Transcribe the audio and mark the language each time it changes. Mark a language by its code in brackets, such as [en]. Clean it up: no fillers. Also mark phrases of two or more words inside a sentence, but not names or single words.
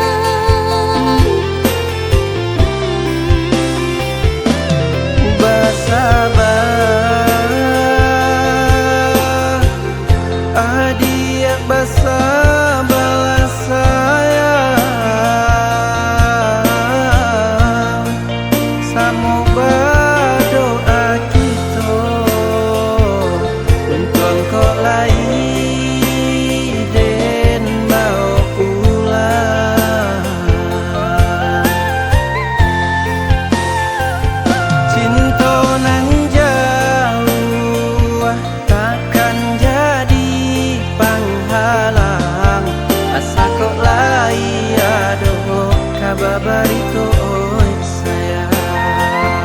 [id] Bersabar, adik bersabarlah sayang, samu berdoa kita untuk engkau lain dan mau pulang. [min] Cinta nan jauh takkan jadi penghalang, asa kok lai aduh kabar barito oi sayang.